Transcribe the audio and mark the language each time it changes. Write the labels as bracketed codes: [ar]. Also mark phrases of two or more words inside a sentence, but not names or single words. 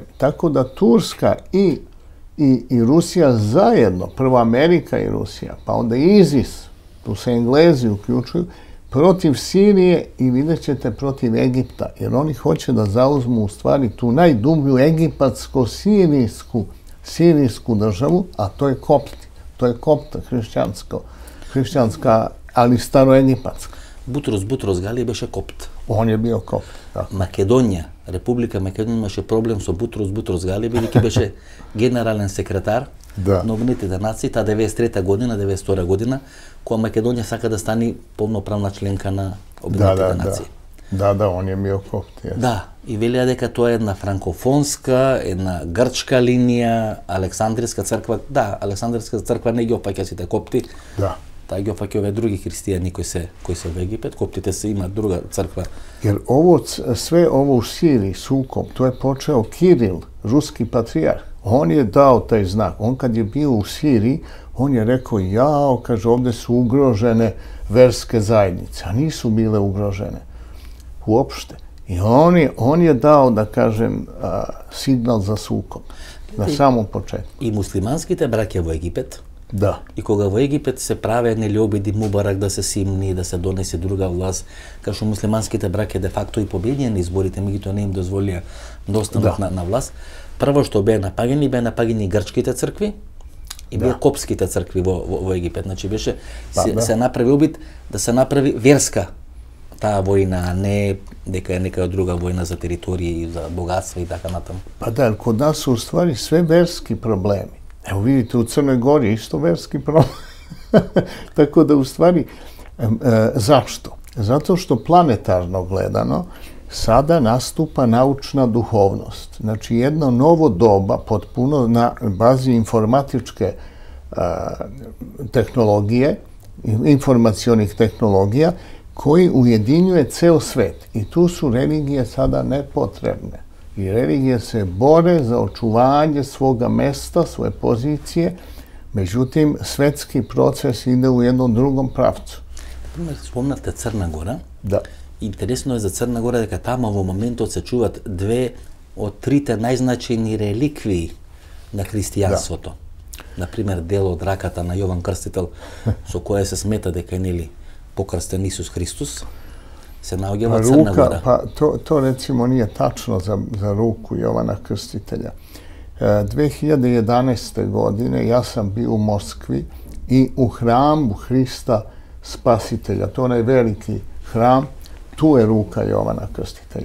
[sr] Tako da Turska i Rusija zajedno, prvo Amerika i Rusija, pa onda ISIS, tu se Englezi uključuju, protiv Sirije i vidjet ćete protiv Egipta, jer oni hoće da zauzmu u stvari tu najdublju egipatsko-sirijsku državu, a to je Kopti. To je Kopta, hrišćanska, ali staroegipatska. [mk] Бутрос Галија беше Копт. [sr] On je bio Kopt. [mk] Македонија, Република Македонија имаше проблем со Бутрос Галија, бидејќи беше генерален секретар на Обединетите нации, таа 93 година, 92 година, кога Македонија сака да стане полноправна членка на Обединетите нации. [sr] Да, он je bio Kopt. [mk] Да, и велија дека тоа е една франкофонска, една грчка линија, Александрийска црква. Да, Александрийска црква не ги опаќа сите копти. Да. Таа ги опаќа овие други христијани кои се во Египет, коптите се имаат друга црква. [sr] Jer sve ovo u Siriji, sukob, to je počeo Kiril, ruski patrijarh. On je dao taj znak. On kad je bio u Siriji, on je rekao, jao, kaže, ovdje su ugrožene verske zajednice, a nisu bile ugrožene uopšte. I on je dao, da kažem, signal za sukob na samom početku. [mk] И муслиманските браќа во Египет, Да. И кога во Египет се праве нели обиди Мубарак да се симни, да се донесе друга власт, кај што муслиманските браќа де факто и победија на изборите, меѓутоа не им дозволија да останат на власт. Прво што беа напагани грчките цркви и беа копските цркви во Египет. Значи беше се направи обид да се направи верска таа војна, а не дека е нека друга војна за територија и за богатство и така натаму. [sr] Pa da, kod nas su u stvari sve verski problemi. Evo vidite, u Crnoj Gori isto verski problem. Tako da u stvari, zašto? Zato što planetarno gledano sada nastupa naučna duhovnost. Znači jedno novo doba potpuno na bazi informatičke tehnologije, informacionih tehnologija, koji ujedinjuje ceo svet. I tu su religije sada nepotrebne. I religije se bore za očuvanje svoga mesta, svoje pozicije, međutim, svetski proces ide u jednom drugom pravcu. [mk] Например, спомнавте Црна Гора. Да. Интересно е за Црна Гора дека тама во моментот се чуваат две од трите најзначајни реликвии на христијанството. Например, дел од раката на Јован Крстител, со која се смета дека е нели покрстен Исус Христос, [sr] se naođe во Crna Gora. Pa to recimo nije tačno za ruku Jovana Krstitelja. 2011. godine ja sam bio u Moskvi i u hramu Hrista Spasitelja, to je onaj veliki hram, tu je ruka Jovana Krstitelja.